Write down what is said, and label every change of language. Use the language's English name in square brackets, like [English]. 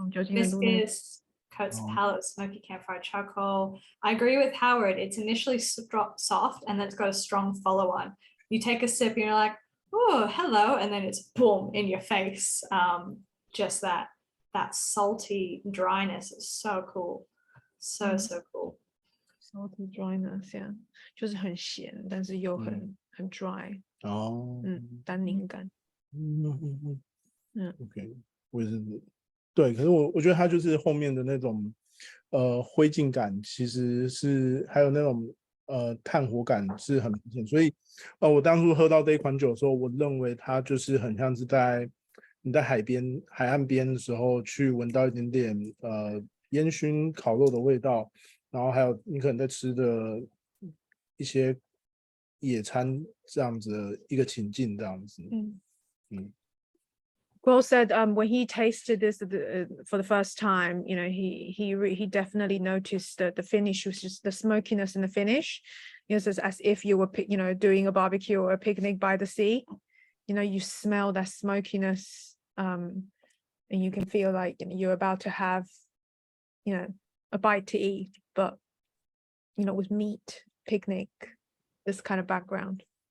[English] Viscous, coats the palate with smoky campfire charcoal. I agree with Howard. It's initially soft and then it's got a strong follow on. You take a sip and you're like, oh, hello. And then it's boom in your face. Just that salty dryness is so cool. So cool. Salty dryness, yeah. [Chinese] 就是很咸，但是又很 dry. 单宁感。 OK， 我也是，对，可是我觉得它就是后面的那种灰烬感，其实是还有那种炭火感是很明显，所以我当初喝到这一款酒的时候，我认为它就是很像是你在海岸边的时候去闻到一点点烟熏烤肉的味道，然后还有你可能在吃的一些野餐这样子的一个情境这样子。 [English] Will said when he tasted this for the first time, he definitely noticed the finish, was just the smokiness in the finish. It's as if you were doing a barbecue or a picnic by the sea. You smell that smokiness, and you can feel like you're about to have a bite to eat, but with meat, picnic, this kind of background.